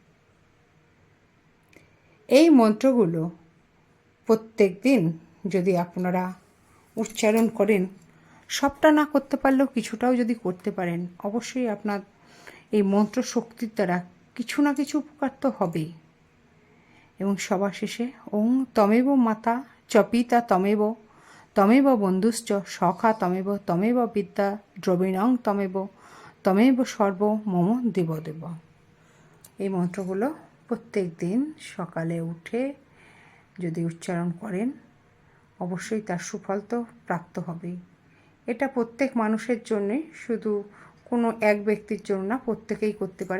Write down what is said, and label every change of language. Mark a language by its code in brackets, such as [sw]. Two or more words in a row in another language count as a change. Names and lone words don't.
[bn] এই মন্ত্রগুলো প্রত্যেক দিন যদি আপনারা উচ্চারণ করেন, সবটা না করতে পারলেও কিছুটাও যদি করতে পারেন, অবশ্যই আপনার এই মন্ত্র শক্তির দ্বারা কিছু না কিছু উপকার তো হবেই। এবং সবার শেষে [sa] ওং তমেব মাতা চ পিতা তমেব তমেব বন্ধুশ্চ সখা তমেব তমেব বিদ্যা দ্রবিণং তমেব তমেব সর্ব মম দেবদেব। [bn] এই মন্ত্রগুলো প্রত্যেক দিন সকালে উঠে যদি উচ্চারণ করেন, অবশ্যই তার সুফল তো প্রাপ্ত হবেই। এটা প্রত্যেক মানুষের জন্যে, শুধু কোনো এক ব্যক্তির জন্য না, প্রত্যেকেই করতে পারেন।